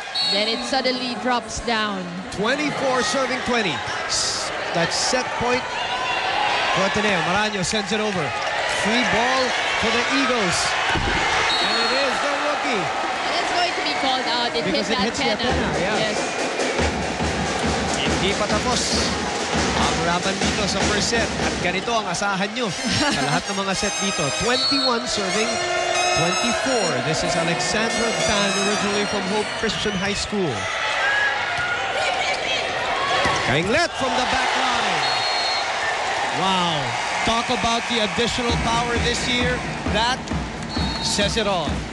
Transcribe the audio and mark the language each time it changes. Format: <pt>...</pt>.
<en>Then it suddenly drops down. 24 serving 20. That's set point for Ateneo. Maraño sends it over. Free ball for the Eagles. And it is the rookie. And it's going to be called out. It Because hit it hits the that antenna, yeah. Yes.</en> <tl>Hindi pa tapos ang laban dito sa first set. At ganito ang asahan nyo sa lahat ng mga set dito.</tl> <en>21 serving 24. This is Alexandra Tan, originally from Hope Christian High School. Kainglet from the back line. Wow. Talk about the additional power this year. That says it all.</en>